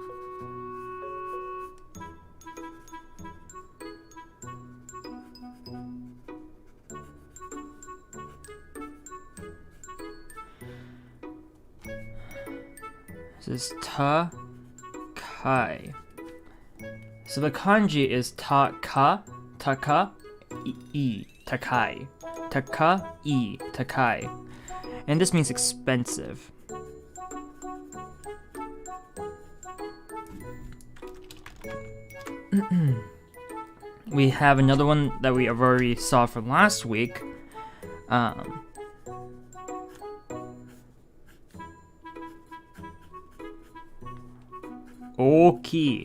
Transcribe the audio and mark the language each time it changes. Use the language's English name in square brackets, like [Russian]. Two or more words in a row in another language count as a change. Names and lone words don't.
[English] This is ta-kai. So the kanji is ta-ka, i, takai. Ta-ka-i, takai. And this means expensive. We have another one that we already saw from last week. Oki.